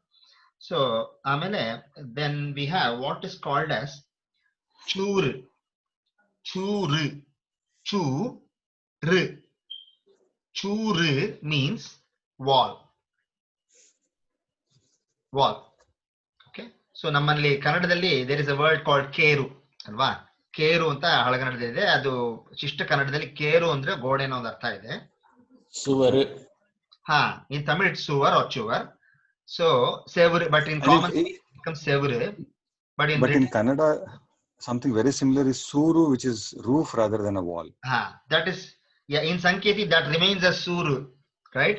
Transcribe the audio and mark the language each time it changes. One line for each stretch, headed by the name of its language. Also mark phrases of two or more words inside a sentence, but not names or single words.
English: So amele, then we have what is called as churu. Churu means wall. Okay, so
Kannada: ನಮ್ಮಲ್ಲಿ ಕನ್ನಡದಲ್ಲಿ
English: there is a word called
Kannada: ಕೆರು ಅಲ್ವಾ. ಕೆರು ಅಂತ ಹಳಗನ್ನಡದಲ್ಲಿ ಇದೆ, ಅದು ಶಿಷ್ಟ ಕನ್ನಡದಲ್ಲಿ ಕೆರು ಅಂದ್ರೆ ಗೋಡೆ ಅನ್ನೋ ಒಂದು ಅರ್ಥ ಇದೆ.
English: Suvaru. In Tamil it's suvar or chuvar. So sevuru, but in common it becomes sevuru. But in Kannada, something very similar is suru, which is roof rather than a wall. That is, yeah, in Sanketi that remains as suru, right?